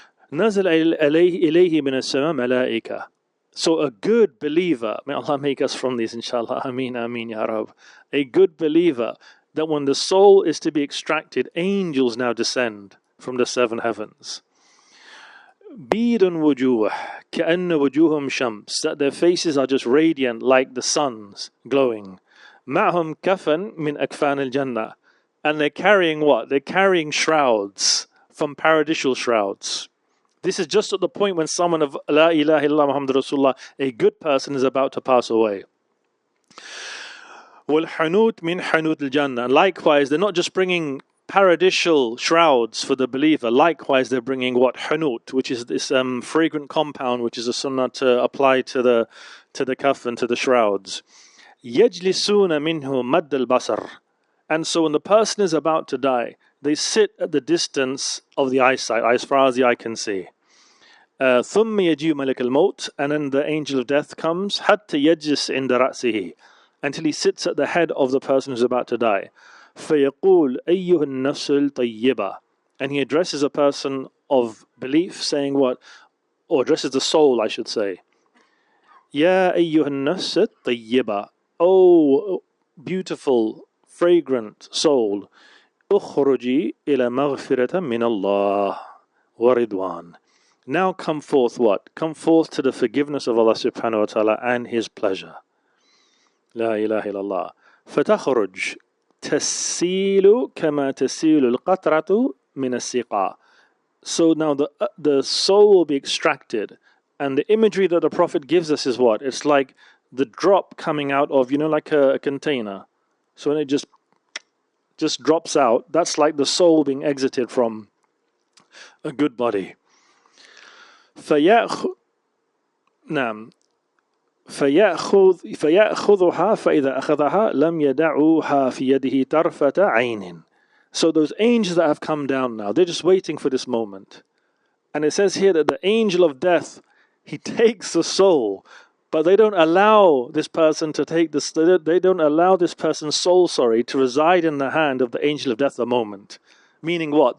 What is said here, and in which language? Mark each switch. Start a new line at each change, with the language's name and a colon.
Arabic: نَزَلَ إِلَيْهِ مِنَ السَّمَاءِ مَلَائِكَةٌ.
English: So a good believer, may Allah make us from these, inshallah, ameen, ameen, ya Rab. A good believer, that when the soul is to be extracted, angels now descend from the seven heavens.
Arabic: بيد وجوه كأن وجوههم شمس,
English: that their faces are just radiant like the suns glowing.
Arabic: معهم كفن من أكفان الجنة,
English: and they're carrying what? They're carrying shrouds from paradisal shrouds. This is just at the point when someone of La ilaha illallah Muhammad Rasulullah, a good person, is about to pass away.
Arabic: وَالْحَنُوتِ مِنْ حَنُوتِ الْجَنَّةِ,
English: and likewise, they're not just bringing paradisal shrouds for the believer. Likewise, they're bringing what? Hanut, which is this fragrant compound, which is a sunnah to apply to the kafan, to the shrouds.
Arabic: يَجْلِسُونَ مِنْهُ مَدَّ الْبَصَرِ,
English: and so when the person is about to die, they sit at the distance of the eyesight, as far as the eye can see.
Arabic: ثُمَّ يَجِيُ مَلَكَ الْمَوْتِ,
English: and then the angel of death comes,
Arabic: حَتَّى يَجْلِسْ عِنْدَ رَأْسِهِ,
English: until he sits at the head of the person who's about to die.
Arabic: فَيَقُولُ أَيُّهَا النَّفْسُ الْطَيِّبَةِ,
English: and he addresses a person of belief, saying what? Or addresses the soul, I should say.
Arabic: يَا أَيُّهَا النَّفْسُ الطَّيِّبَةِ,
English: oh beautiful, fragrant soul,
Arabic: اخرجي إلى مغفرة من الله ورضوان.
English: Now come forth what? Come forth to the forgiveness of Allah subhanahu wa ta'ala and His pleasure.
Arabic: لا إله إلا الله. فتخرج تسيل كما تسيل القطرة من السقاء.
English: So now the soul will be extracted, and the imagery that the Prophet gives us is what? It's like the drop coming out of, like a container. So when it just drops out, that's like the soul being exited from a good body.
Arabic: نعم فيأخذها فإذا أخذها لم يدعوها في يده طرفة عين.
English: So those angels that have come down now, they're just waiting for this moment. And it says here that the angel of death, he takes the soul, but they don't allow this person to take this. They don't allow this person's soul, to reside in the hand of the angel of death at the moment. Meaning what?